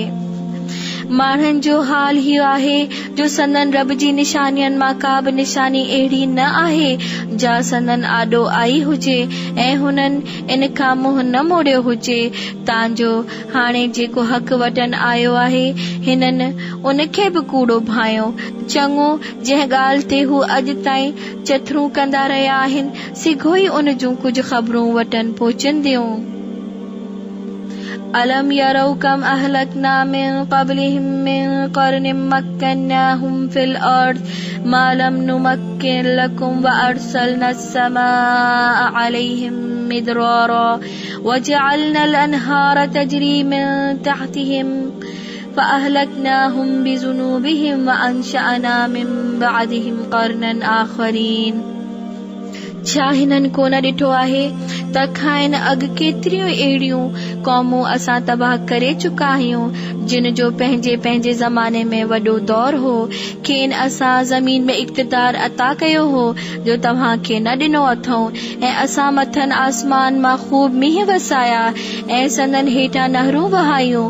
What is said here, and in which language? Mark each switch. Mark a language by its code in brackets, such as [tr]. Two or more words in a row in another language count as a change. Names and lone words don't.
[sd] माण्हुनि जो हाल इहो आहे जो संदन रब जी निशानियुनि मां का बि निशानी अहिड़ी न आहे जा संदन आॾो आई हुजे ऐं हुननि इन खां मुंहुं न मोड़ियो हुजे तांजो हाणे जेको हक़ वटन आयो आहे हिननि उन खे बि कूड़ो भायो चङो जंहिं ॻाल्हि ते हू अॼु ताईं चथरूं कंदा रहिया आहिनि सिघो ई उन जूं कुझु ख़बरूं वटन पहुचंदियूं। [ar] ألم يروا كم أهلكنا من قبلهم من قرن مكناهم في الأرض ما لم نمكن لكم وأرسلنا السماء عليهم مدرارا وجعلنا الأنهار تجري من تحتهم فأهلكناهم بذنوبهم وأنشأنا من بعدهم قرنا آخرين. [sd] छा हिननि को न ॾिठो आहे त खाइन अॻु केतिरियूं अहिड़ियूं क़ौमूं असां तबाह करे चुका आहियूं जिन जो पंहिंजे पंहिंजे ज़माने में वॾो दौर हो। खेनि असां ज़मीन में इक़्तिदार अता कयो हो जो तव्हां खे न ॾिनो अथऊं, ऐं असां मथनि आसमान मां ख़ूब मींहं वसाया ऐं संदन हेठां नहरूं वहायूं।